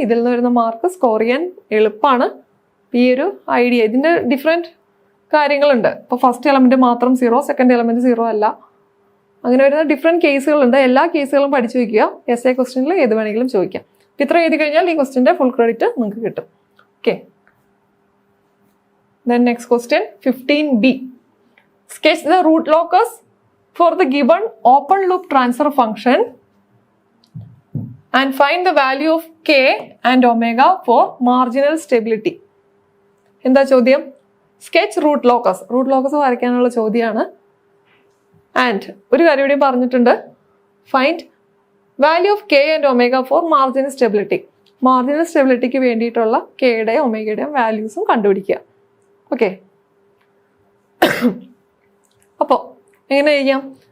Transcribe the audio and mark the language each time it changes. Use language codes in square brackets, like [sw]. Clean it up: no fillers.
[ml] ഇതിൽ നിന്ന് വരുന്ന മാർക്ക് സ്കോർ ചെയ്യാൻ എളുപ്പമാണ്. ഈ ഒരു ഐഡിയ, ഇതിൻ്റെ ഡിഫറെൻറ്റ് കാര്യങ്ങളുണ്ട്. ഇപ്പോൾ ഫസ്റ്റ് എലമെൻറ്റ് മാത്രം 0, സെക്കൻഡ് എലമെൻറ്റ് 0 അല്ല, അങ്ങനെ വരുന്ന ഡിഫറെൻറ്റ് കേസുകളുണ്ട്. എല്ലാ കേസുകളും പഠിച്ചു വയ്ക്കുക. essay ക്വസ്റ്റ്യനിൽ ഏത് വേണമെങ്കിലും ചോദിക്കാം. ഇത്ര എഴുതി കഴിഞ്ഞാൽ ഈ ക്വസ്റ്റ്യൻ്റെ ഫുൾ ക്രെഡിറ്റ് നിങ്ങൾക്ക് കിട്ടും. [en] Okay, then next question 15b. Sketch the root locus for the given open loop transfer function and find the value of k and omega for marginal stability. [ml] എന്താ ചോദ്യം? Sketch root locus. Root locus വരയ്ക്കാനുള്ള ചോദ്യമാണ്. And ഒരു കാര്യം കൂടി പറഞ്ഞിട്ടുണ്ട്, [en] Find value of K and omega for marginal stability. [ml] Marginal സ്റ്റെബിലിറ്റിക്ക് വേണ്ടിയിട്ടുള്ള കെയുടെയും ഒമേഗയുടെയും വാല്യൂസും കണ്ടുപിടിക്കുക. ഓക്കെ, അപ്പോൾ എങ്ങനെ ചെയ്യാം?